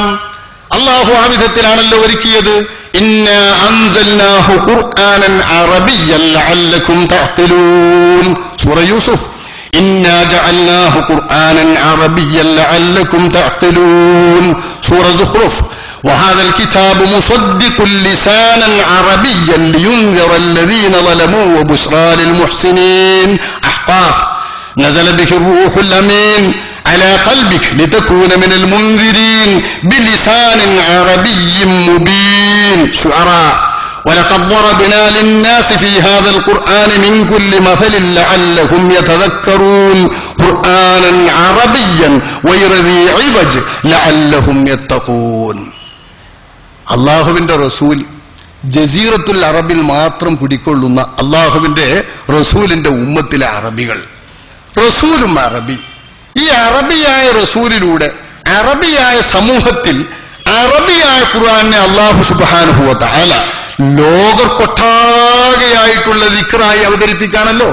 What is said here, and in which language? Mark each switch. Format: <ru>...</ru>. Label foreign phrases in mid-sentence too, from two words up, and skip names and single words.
<ml>അല്ലാഹു ആ വിധത്തിലാണല്ലോ ഒരുക്കിയത്.</ml> <ar>إنا أنزلناه قرآنا عربيا لعلكم تعقلون. സൂറ യൂസുഫ്. إنا جعلناه قرآنا عربيا لعلكم تعقلون. സൂറ സുഖ്റുഫ്. وهذا الكتاب مصدق لسانا عربيا لينذر الذين ظلموا وبشرى للمحسنين. أحقاف. نزل به الروح الأمين على قلبك لتكون من المنذرين بلسان عربي مبين. شعراء. ولقد ضربنا للناس في هذا القرآن من كل مثل لعلهم يتذكرون. قرآنا عربيا غير ذي عوج لعلهم يتقون.</ar> <ml>അള്ളാഹുവിന്റെ റസൂൽ ജസീറത്തുൽ അറബിൽ മാത്രം കുടിക്കൊള്ളുന്ന അള്ളാഹുവിന്റെ റസൂലിന്റെ ഉമ്മത്തിലെ അറബികൾ, റസൂലും അറബി. ഈ അറബിയായ റസൂലിലൂടെ അറബിയായ സമൂഹത്തിൽ അറബിയായ ഖുർആനെ</ml> <ar>الله سبحانه وتعالى</ar> <ml>ലോകർക്കൊട്ടാകെയായിട്ടുള്ള ദിക്റായി അവതരിപ്പിക്കാണല്ലോ.</ml>